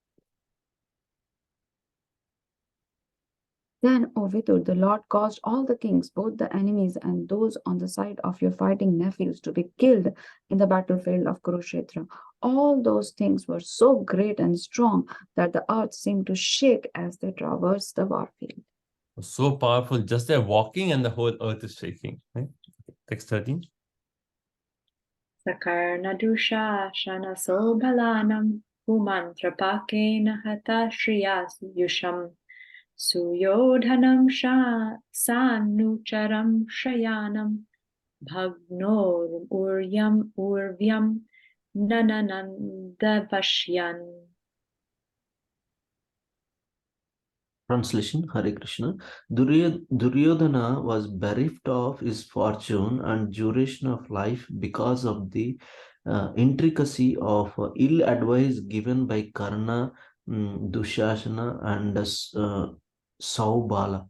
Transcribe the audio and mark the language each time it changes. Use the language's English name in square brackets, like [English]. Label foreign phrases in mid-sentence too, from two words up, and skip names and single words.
[English] Then, O Vidur, the Lord caused all the kings, both the enemies and those on the side of your fighting nephews, to be killed in the battlefield of Kurukshetra. All those things were so great and strong that the earth seemed to shake as they traversed the warfield. So powerful, just they're walking and the whole earth is shaking. Right? Text 13. [Sanskrit] सकर्ण दुश शन सोभलनम् हुमन्त्रपकेन हत श्रियस् युषम् सुयोधनम् सानुचरम् शयानम् भग्नोर् उर्व्याम् नानन्दवश्यान्. [English] Translation, Hare Krishna. Duryodhana was bereft of his fortune and duration of life because of the intricacy of ill advice given by Karna, Dushasana, and Saubala.